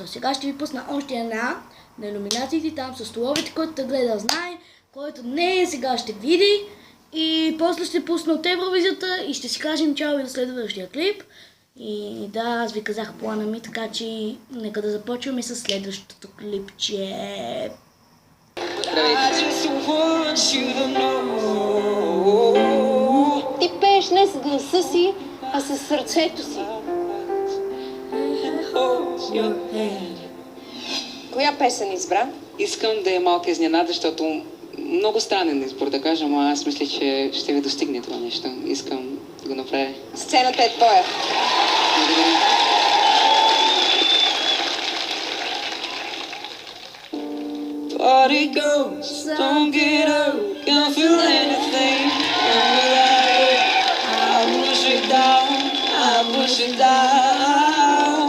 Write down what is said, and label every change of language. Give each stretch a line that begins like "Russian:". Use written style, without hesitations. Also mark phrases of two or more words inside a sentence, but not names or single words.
Bulgarian: Сега ще ви пусна още една на номинациите там с столовете, който да гледа знае, който не е, сега ще види. И после ще пусна от Евровизията и ще си кажем чао и до следващия клип. И да, аз ви казах плана ми, така че нека да започваме с следващото клипче.
English: I just want you to know.
Bulgarian: Ти пееш не с гласа си, а с сърцето си.
English: Hold your hand.
Bulgarian: Коя песен избра? Искам да е малка изненада, защото много странен избор да кажа, но аз мисля, че ще ви достигне това нещо. Искам да го направя. Сцената е твоя. Благодаря.
English: Party goes, don't get up, can't feel anything. I push it down, I push it down.